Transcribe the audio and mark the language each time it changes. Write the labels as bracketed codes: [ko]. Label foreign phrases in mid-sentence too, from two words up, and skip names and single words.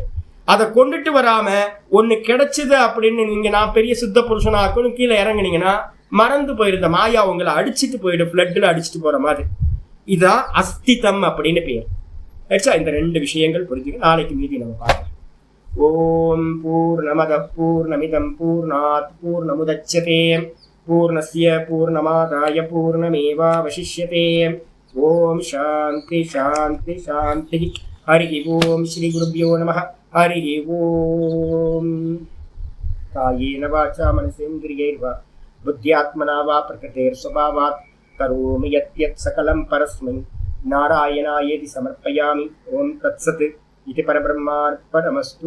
[ta] அதை கொண்டுட்டு வராம ஒண்ணு கிடைச்சது அப்படின்னு நீங்க நான் பெரிய சுத்த புருஷனாக்கணும் கீழே இறங்குனீங்கன்னா மறந்து போயிருந்த மாயா உங்களை அடிச்சுட்டு போயிடும், பிளட்ல அடிச்சுட்டு போற மாதிரி. இதான் அஸ்திதம் அப்படின்னு பேர். இந்த ரெண்டு விஷயங்கள் புரிஞ்சுக்க. நாளைக்கு மீதி நம்ம பார்க்கலாம். [sa] ॐ पूर्णमदः पूर्णमिदं पूर्णात् पूर्णमुदच्यते पूर्णस्य पूर्णमादाय पूर्णमेवावशिष्यते. ॐ शान्ति शान्ति शान्ति. हरि ॐ श्री गुरुभ्यो नमः. हरि ॐ. कायेन वाचा मनसेन्द्रियैर्वा बुद्ध्यात्मना वा प्रकृतेःस्वभावात् करोमि यद्यत् सकलं परस्मै नारायणायेति समर्पयामि. ॐ तत्सत्. இது பரபிரம்மார்ப்பணமஸ்து.